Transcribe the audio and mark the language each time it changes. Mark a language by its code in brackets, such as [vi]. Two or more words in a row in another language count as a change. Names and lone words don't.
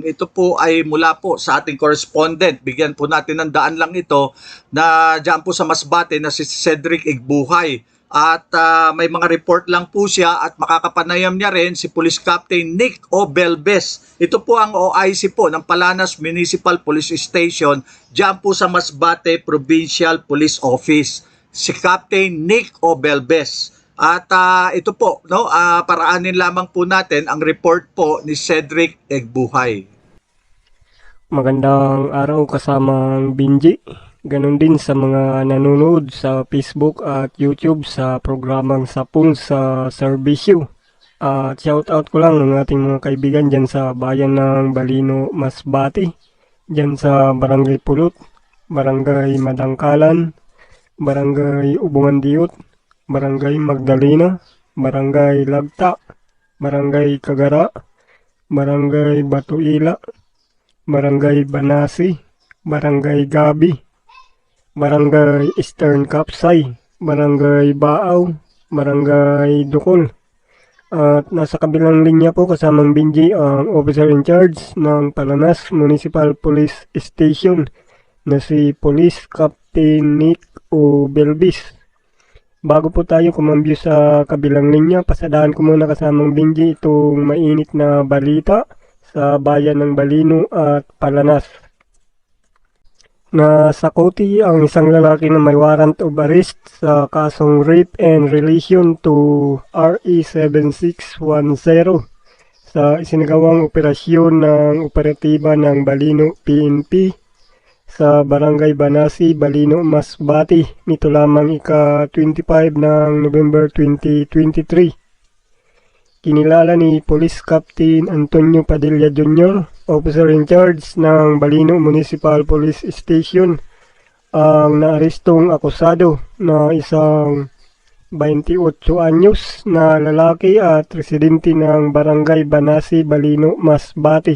[tl] Ito po ay mula po sa ating correspondent. Bigyan po natin ng daan lang ito na dyan po sa Masbate na si Cedric Igbuhay. At may mga report lang po siya at makakapanayam niya rin si Police Captain Nick Obelbes. Ito po ang OIC po ng Palanas Municipal Police Station dyan po sa Masbate Provincial Police Office. Si Captain Nick Obelbes. At ito po, paraanin lamang po natin ang report po ni Cedric Igbuhay. Magandang araw kasamang Binji. Ganon din sa mga nanonood sa Facebook at YouTube sa programang Sapul sa Serbisyo. At shoutout ko lang ng ating mga kaibigan dyan sa bayan ng Balino, Masbate. Dyan sa Barangay Pulot, Barangay Madangkalan, Barangay Ubungan Diot, Barangay Magdalena, Barangay Lagta, Barangay Kagara, Barangay Batuila, Barangay Banasi, Barangay Gabi, Barangay Eastern Kapsay, Barangay Baaw, Barangay Dukol. At nasa kabilang linya po kasamang Binji ang [en] officer in charge [tl] ng Palanas Municipal Police Station na si Police Captain Nick Obelbes. Bago po tayo kumambyo sa kabilang linya, pasadahan ko muna kasamang Binji itong mainit na balita sa bayan ng Balino at Palanas. Nasakuti ang isang lalaki na may [en] warrant of arrest [tl] sa kasong [en] rape and relation to [tl] RE 7610 sa isinagawang operasyon ng operatiba ng Balino PNP sa Barangay Banasi, Balino, Masbate nito lamang ika-25 ng November 2023. Kinilala ni Police Captain Antonio Padilla Jr., [en] Officer in Charge [tl] ng Balino Municipal Police Station, ang naarestong akusado na isang 28 anyos na lalaki at residente ng Barangay Banasi, Balino, Masbate.